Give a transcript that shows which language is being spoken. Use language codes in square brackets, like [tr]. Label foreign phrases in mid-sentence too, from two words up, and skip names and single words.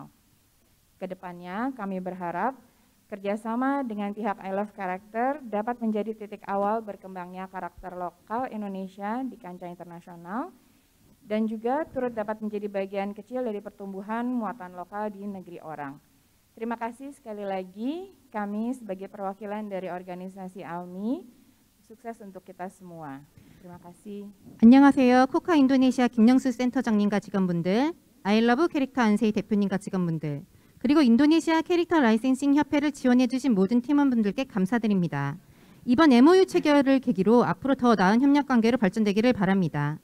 [id] Kedepannya kami berharap kerjasama dengan pihak I Love Character dapat menjadi titik awal berkembangnya karakter lokal Indonesia di kancah internasional dan juga turut dapat menjadi bagian kecil dari pertumbuhan muatan lokal di negeri orang. Terima kasih sekali lagi, kami sebagai perwakilan dari organisasi ALMI, sukses untuk kita semua. Terima kasih. [ko] 안녕하세요. 코카 인도네시아 김영수 센터장님과 직원분들, 아이러브 캐릭터 안세희 대표님과 직원분들, 그리고 인도네시아 캐릭터 라이센싱 협회를 지원해주신 모든 팀원분들께 감사드립니다. 이번 MOU 체결을 계기로 앞으로 더 나은 협력 관계로 발전되기를 바랍니다.